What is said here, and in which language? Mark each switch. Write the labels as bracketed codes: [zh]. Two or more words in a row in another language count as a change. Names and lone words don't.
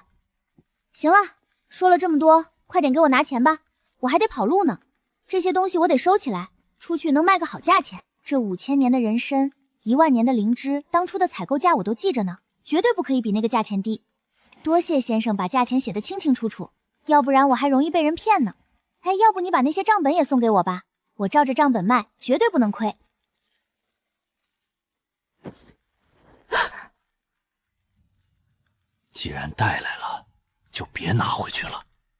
[zh] 行了，說了這麼多，快點給我拿錢吧，我還得跑路呢。這些東西我得收起來，出去能賣個好價錢。這5000年的人參，10000年的靈芝，當初的採購價我都記着呢，絕對不可以比那個價錢低。多謝先生把價錢寫得清清楚楚，要不然我還容易被人騙呢。哎，要不你把那些賬本也送給我吧，我照着賬本賣，絕對不能虧。既然带来了，就別拿回去了。